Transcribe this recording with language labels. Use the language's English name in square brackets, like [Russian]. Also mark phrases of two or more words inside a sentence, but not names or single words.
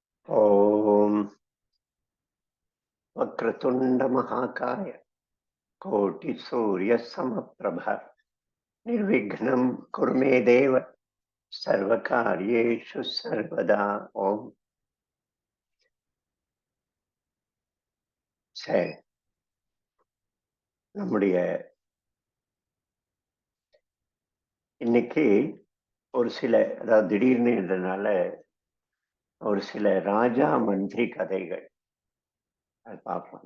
[Sanskrit] ॐ वक्रतुण्डमहाकाय कोटिसूर्यसमप्रभ निर्विघ्नं कुरु मे देव सर्वकार्येषु सर्वदा. [Tamil] ஓம். சரி, நம்முடைய இன்னைக்கு ஒரு சில, அதாவது திடீர்னு என்றனால ஒரு சில ராஜா மந்திரி கதைகள் அது பார்ப்போம்.